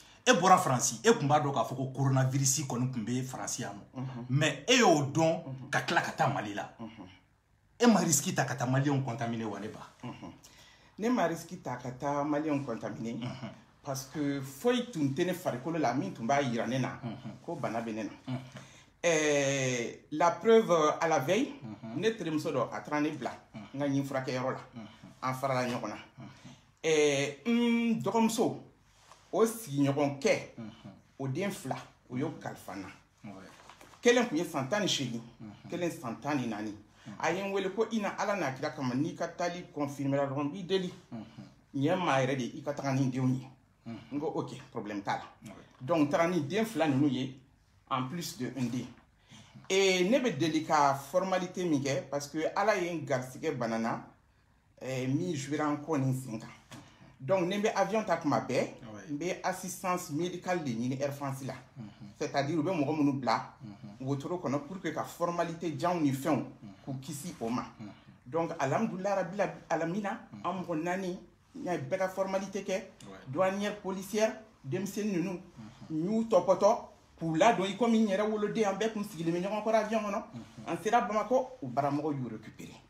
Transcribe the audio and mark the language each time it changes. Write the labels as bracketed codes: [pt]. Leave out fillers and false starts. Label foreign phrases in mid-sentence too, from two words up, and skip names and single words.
[bm] e bɔra faransi e kun b'a dɔn k'a fɔ ko coronavirus kɔni kun bɛ faransi yan nɔ mais e y'o dɔn ka tila ka taa mali la e ma risque ta ka taa maliyɛnw contaminer wa ne ba ne ma risque ta ka taa maliyɛnw contaminer [fr] parce que [bm] foyi tun tɛ ne farikolo la min tun b'a yira ne na ko bana bɛ ne na [fr] la preuve à la veille [bm] ne terimuso dɔ a taara ne bila n ka ɲin furakɛyɔrɔ la an farala ɲɔgɔn na n dɔgɔmuso o sigiɲɔgɔnkɛ o den fila o y'o kalifa n na kelen tun ye san 18 kelen san 14 a ye n wele ko i na ala n'a kira kama n'i ka taali confirmera dɔrɔn n b'i deli ɲɛ maa yɛrɛ de i ka taga ni denw ye n ko ok problème t'a la donc taara ni den fila ninnu ye [fr] en plus de un [bm] den et ne bɛ deli ka formalité min kɛ [fr] parce que [bm] ala ye n garisɛgɛ bana na min jouera n kɔ ni n sen kan donc ne bɛ avion ta kuma bɛɛ n bɛ assistance médicale de ɲini Air France la [fr] c'est à dire [bm] u bɛ mɔgɔ minnu bila wotoro kɔnɔ [fr] pour que [bm] ka formalité janw ni fɛnw k'u kisi o ma donc [ar] الحمد لله رب العالمين [bm] an mɔgɔ 4 n y'a bɛɛ ka formalité kɛ [fr] douanière policière [bm] denmisɛnnin ninnu n y'u tɔpɔtɔ k'u ladon i komi n yɛrɛ woloden an bɛɛ kun sigilen bɛ ɲɔgɔn kɔrɔ avion kɔnɔ an sera Bamakɔ u baramɔgɔw y'u récupérer